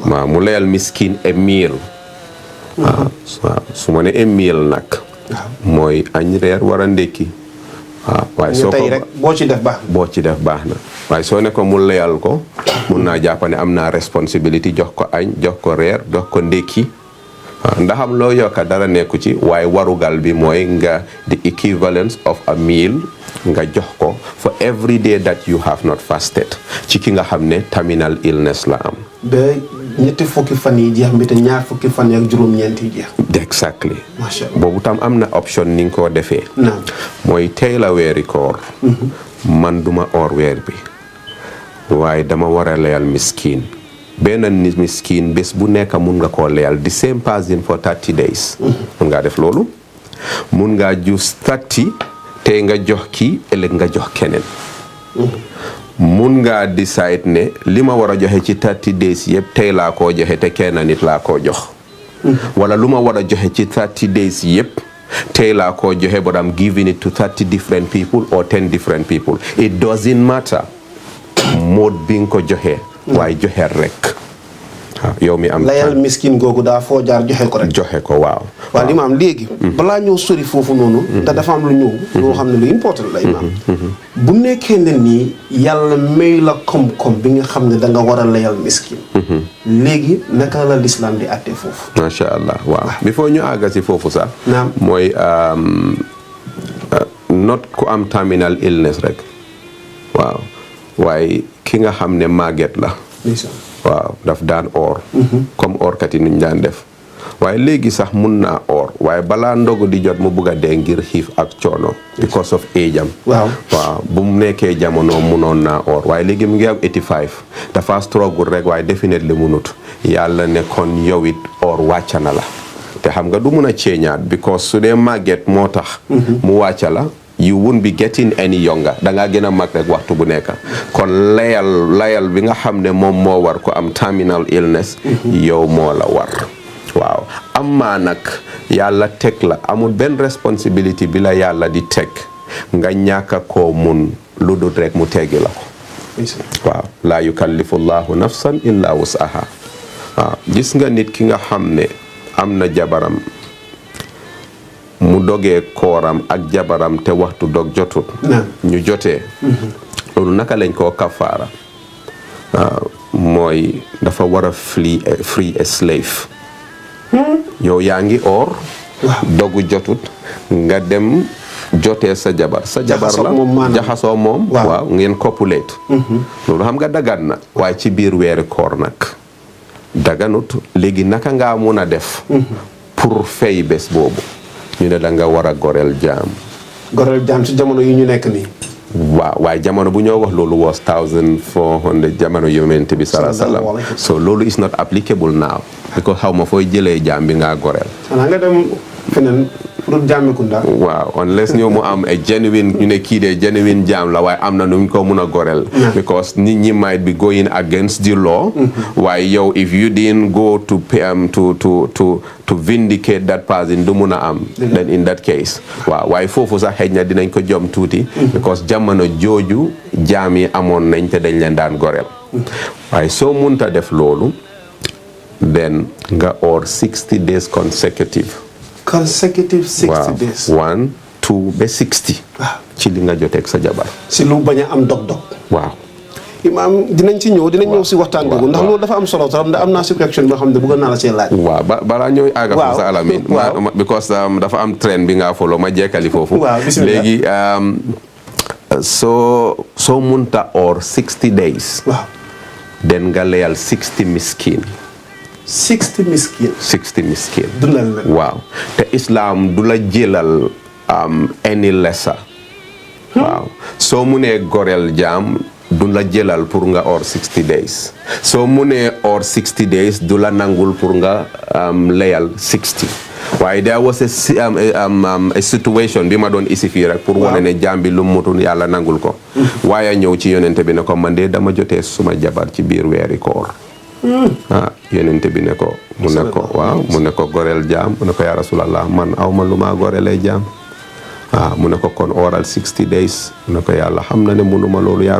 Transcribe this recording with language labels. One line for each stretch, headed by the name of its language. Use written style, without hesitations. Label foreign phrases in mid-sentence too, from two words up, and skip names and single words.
Wolof: waaw mu layal miskin
English: a meal
Wolof: waaw su ma ne
English: a meal
Wolof: nag mooy añ reer war a ndékki waaw waaye soo ko rek boo ci def baax na waaye soo ne ko mu layal ko mun naa jàpp ne am naa responsibility jox ko añ jox ko reer jox ko ndékki waaw ndax am loo yokka dara nekku ci waaye warugal bi mooy nga
English: the equivalence of a meal
Wolof: nga jox ko
English: for every day that you have not fasted
Wolof: ci ki nga xam ne
English: terminal illness
Wolof: la am ba ñetti fukki fan yi jeex bi te ñaar fukki fan yi ak juróom-ñeent yi jeex exactly
Arabic: ما شاء الله
Wolof: boobu tam am na option ni nga ko defee mooy tey la weeri koor man duma or weer bi waaye dama war a layal miskin benn miskin bés bu nekk mun nga koo layal
English: the same person for 30 days
Wolof: mun ngaa def loolu mun ngaa jus 30 tey nga jox kii ëllëg nga jox keneen mun ngaa decide ne li ma war a joxe ci 30 days yëpp tey laa koo joxe te kenn nit laa koo jox wala lu ma war a joxe ci 30 days yëpp tey laa koo joxe
English: but I'm giving it to 30 different people or 10 different people it doesn't matter
Wolof: mode bi nga ko joxe waaye joxe rek yow mi am layal miskin googu daa foo jaar joxe ko rek joxe ko waaw li ma am léegi balaa ñëw sori foofu noonu te dafa am lu ñëw loo xam ne lu important la imaam bu nekkee ne nii yàlla may la koom-koom bi nga xam ne da nga war a layal miskin léegi naka la l'islam di àtte foofu
Arabic: ما شاء الله
Wolof: waaw before ñu àgga si foofu sax mooy not ku am
English: terminal illness
Wolof: rek waaw waaye ki nga xam ne màgget la waaw daf daan or comme orkat yi nuñ daan def waaye léegi sax mun naa or waaye balaa ndogu di jot mu bugg a dee ngir xiif ak coono
English: because of age
Wolof: am waaw bu mu nekkee jamono munoon naa or waaye léegi mu ngi am 85 dafa struggle rek waaye definitely munut yàlla ne kon yow it or wàcca na la te xam nga du mun a ceeñaat because su dee màgget moo tax mu wàcca la
English: you won't be getting any younger
Wolof: dangaa gën a mag rek waxtu bu nekk kon layal bi nga xam ne moom moo war ko am terminal illness yow moo la war waaw amma nag yàlla teg la amul benn responsibility bi la yàlla di teg nga ñàkk koo mun lu dul rek mu teggi la ko waaw
Arabic: لا يكلف الله نفسا إلا وسعها
Wolof: waaw gis nga nit ki nga xam ne am na jabaram mu dogee kooram ak jabaram te waxtu dog jotut ñu jotee loolu naka lañ koo kafaara mooy dafa war a
English: free a slave
Wolof: yow yaa ngi or dogu jotut nga dem jotee sa jabar la jaxasoo moom waaw ngeen copulate loolu xam nga dagan na waaye ci biir weeri koor nag daganut léegi naka ngaa mun a def pour fay bés boobu ñu ne da nga war a goreel jaam ci jamono yi ñu nekk nii waaw waaye jamono bu ñoo wax loolu was 1400 jamono yonent bi
Arabic: صلى الله عليه وسلم
Wolof: so loolu
English: is not applicable now
Wolof: because xaw ma fooy jëlee jaam bi ngaa goreel xanaa nga dem feneen pour Jammekunda waaw unless ñoo mu am a genuine ñu ne kii de genuine jaam la waaye am na nu ñu ko mun a goreel because nit ñi
English: might be going against the law
Wolof: waaye yow
English: if you didn't go to vindicate that person
Wolof: du mun a am then
English: in that case
Wolof: waaw waaye foofu sax xëy na dinañ ko jom tuuti because jamono jooju jaam yi amoon nañ te dañ leen daan goreel waaye soo munta def loolu then nga or 60 days consecutive 60 days 1 2 ba 60 ci li nga joteeg sa jabar si lu bañ a am dog-dog waaw Imaam dinañ ñëw si waxtaan boobu ndax loolu dafa am solo trop ndax am naa si question boo xam ne bëgg naa la see laaj waaw balaa ñëw àgga foofu sa alamin because dafa am trend bi nga follow ma jekkali foofu léegi soo munta or 60 days den nga leyal 60 miskin 60 miskin dundal leen waaw te islam du la jëlal
English: any lesser
Wolof: waaw soo munee goreel jaam du la jëlal pour nga or 60 days soo munee or 60 days du la nangul pour nga leyal 60 waaye
English: there was a situation
Wolof: bi ma doon isi fii rek pour wane ne jaam bi lu mutul yàlla nangul ko waaye ñëw ci yonente bi ne ko man de dama jotee suma jabar ci biir weeri koor yonente bi ne ko mu ne ko goreel jaam mu ne ko
Arabic: يا رسول الله
Wolof: man awma lu maa gorelee jaam mu ne ko kon oral 60 days mu ne ko yàlla xam na ne munuma loolu yaa